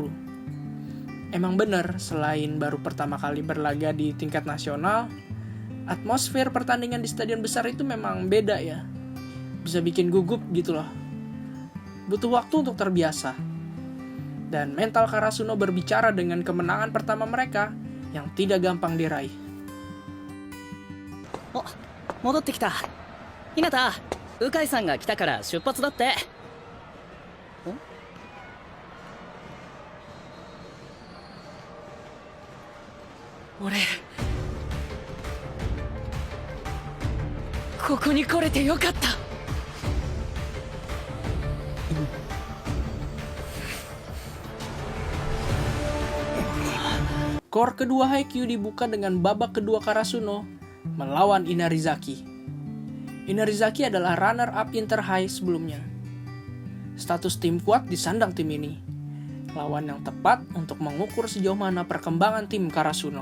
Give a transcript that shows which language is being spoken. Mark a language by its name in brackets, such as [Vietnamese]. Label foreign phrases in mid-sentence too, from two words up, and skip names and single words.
[Indonesian] Emang bener, selain baru pertama kali berlaga di tingkat nasional, atmosfer pertandingan di stadion besar itu memang beda ya. Bisa bikin gugup gitu loh. Butuh waktu untuk terbiasa. Dan mental Karasuno berbicara dengan kemenangan pertama mereka yang tidak gampang diraih. [Japanese] お、戻ってきた。ひなた、鵜飼さんが来たから出発だって。俺ここに来れてよかった [Indonesian] Core kedua Haikyuu dibuka dengan babak kedua Karasuno melawan Inarizaki. Inarizaki adalah runner-up Inter High sebelumnya. Status tim kuat disandang tim ini. Lawan yang tepat untuk mengukur sejauh mana perkembangan tim Karasuno.